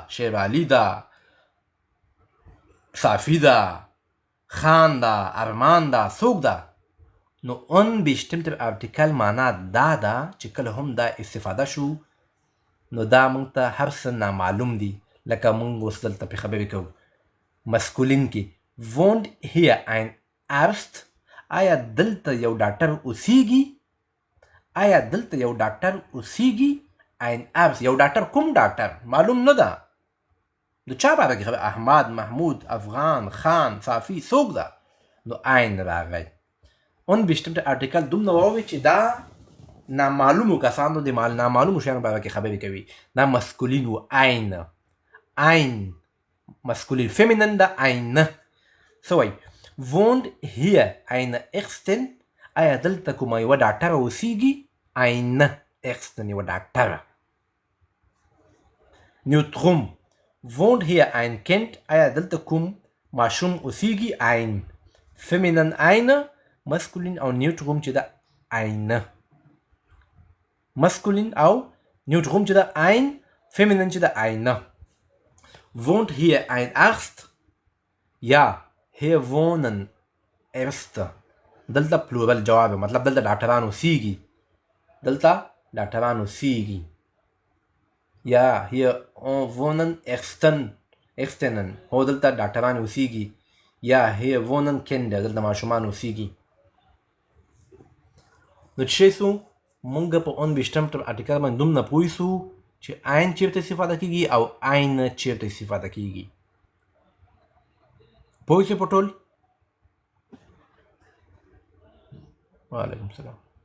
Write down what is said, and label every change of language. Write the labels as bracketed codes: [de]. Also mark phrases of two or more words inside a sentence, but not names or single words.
[ps] شیر علي ده، صافي ده، خان ده، ارمان ده، څوک ده؟ نو unbestimmte ارتیکل معنا دا ده چې کله هم دا استفاده شو نو دا موږ ته هر څه نامعلوم دي. لکه موږ اوس دلته پرې خبرې کوو. مسکولین کې [de] wohnt hier ein Arzt. [ps] آیا دلته یو ډاکټر اوسیږي؟ آیا دلته یو ډاکټر اوسیږي؟ [de] ein Arzt [ps] یو ډاکټر کوم ډاکټر معلوم نه ده. د چا باره کې خبر؟ احمد، محمود، افغان، خان، صافي، څوک ده؟ نو ein راغی. unbestimmte ارتیکل دومره واورئ چې دا نامعلومو کسانو د نامعلومو شیانو باره کې خبرې کوي. دا مسکولین و ein مسکولین. فیمینن ده [de] eine. [ps] څه وایي؟ [de] wohnt hier eine Ärztin. [ps] آیا دلته کومه یوه ډاکټره اوسیږي؟ [de] eine Ärztin [ps] یوه ډاکټره. نیوتروم [de] wohnt hier ein Kind. [ps] آیا دلته کوم ماشوم اوسیږي؟ ein. فیمینن eine مسکولین او نیوتروم چې ده eine. مسکولین او نیوتروم چې ده ein، فیمینن چې ده eine. [de] wohnt hier ein Arzt. یا hier wohnen Ärzte. [ps] دلته پلورل جواب مطلب دلته ډاکټران اوسیږي. دلته ډاکټران اوسیږي. یا [de] hier wohnen Ärztinnen [ps] هو دلته ډاکټران اوسیږي یا [de] hier wohnen Kinder [ps] دلته ماشومان اوسیږي. نو چې شو مونږ په 29 ارټیکل باندې دومره پوه سو چې عین چیرته استفاده کیږي او عین چیرته استفاده کیږي. پوه شئ په ټول؟ [ar] وعلیکم السلام.